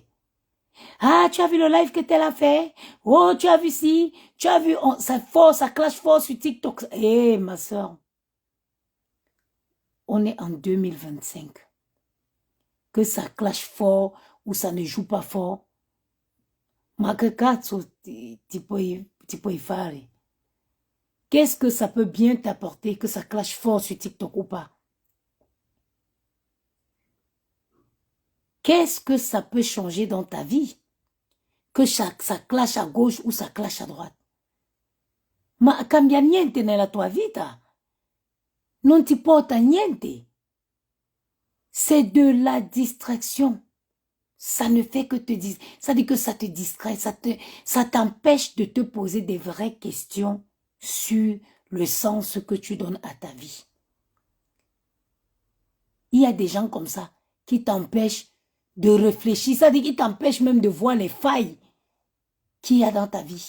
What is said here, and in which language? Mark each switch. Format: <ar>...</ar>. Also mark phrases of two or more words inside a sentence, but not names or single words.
<fr>Ah, tu as vu le live que tel a fait? Oh, tu as vu ci? Tu as vu, ça clash fort sur TikTok. Eh, ma soeur, on est en 2025. Que ça clash fort ou ça ne joue pas fort.</fr> <it>Ma que cazzo ti puoi fare?</it> <fr>qu'est-ce que ça peut bien t'apporter, que ça clash fort sur TikTok ou pas? Qu'est-ce que ça peut changer dans ta vie? Que ça clash à gauche ou ça clash à droite?</fr> <it>Ma cambia niente nella tua vita. Non ti porta niente.</it> <fr>C'est de la distraction. Ça ne fait que te dire, ça dit que ça te distrait, ça t'empêche de te poser des vraies questions sur le sens que tu donnes à ta vie. Il y a des gens comme ça qui t'empêchent de réfléchir, ça dit qu'ils t'empêchent même de voir les failles qu'il y a dans ta vie.</fr>